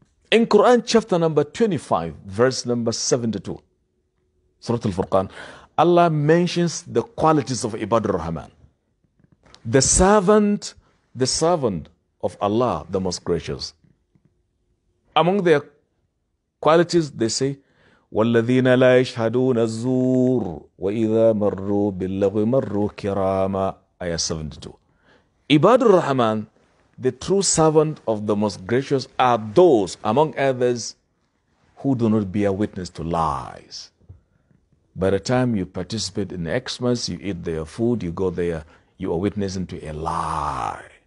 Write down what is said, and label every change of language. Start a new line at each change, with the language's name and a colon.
English: In Quran chapter number 25, verse number 72, Surah Al-Furqan, Allah mentions the qualities of Ibadur Rahman. The servant of Allah, the most gracious. Among their qualities, they say,
Arabic: وَالَّذِينَ لَا يَشْهَدُونَ الزُّورِ وَإِذَا مَرُّوا بِاللَّغْوِ مَرُّوا كِرَامًا.
English: Ayah 72. Ibadur Rahman, the true servant of the most gracious, are those, among others, who do not bear witness to lies. By the time you participate in Xmas, you eat their food, you go there, you are witnessing to a lie.